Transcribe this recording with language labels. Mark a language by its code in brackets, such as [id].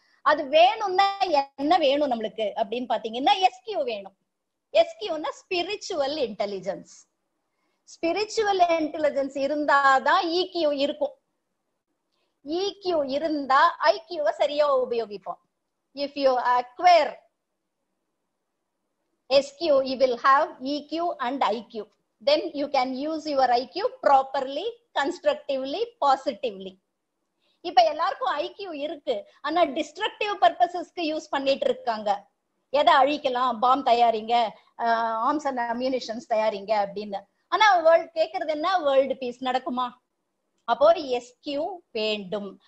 [ta] அது வேணும்னா என்ன வேணும் நம்மளுக்கு அப்படின்னு பாத்தீங்கன்னா SQ வேணும். SQன்னா ஸ்பிரிச்சுவல் இன்டெலிஜென்ஸ். ஸ்பிரிச்சுவல் இன்டெலிஜென்ஸ் இருந்தாதான் EQ இருக்கும். EQ இருந்தா IQ-வை சரியா உபயோகிப்போம். [en] If you acquire SQ, you will have EQ and IQ. Then you can use your IQ properly, constructively, positively. [ta] இப்ப எல்லாருக்கும் IQ இருக்கு, ஆனா டிஸ்ட்ரக்டிவ் பர்பசஸ்க்கு யூஸ் பண்ணிட்டு இருக்காங்க. எதை அழிக்கலாம், பாம் தயாரிங்க, ஆர்ம்ஸ் அண்ட் அம்யூனிஷன்ஸ் தயாரிங்க அப்படின்னு. ஆனா வேர்ல்ட் கேக்குறது என்ன? வேர்ல்டு பீஸ் நடக்குமா? அப்போ SQ வேண்டும்.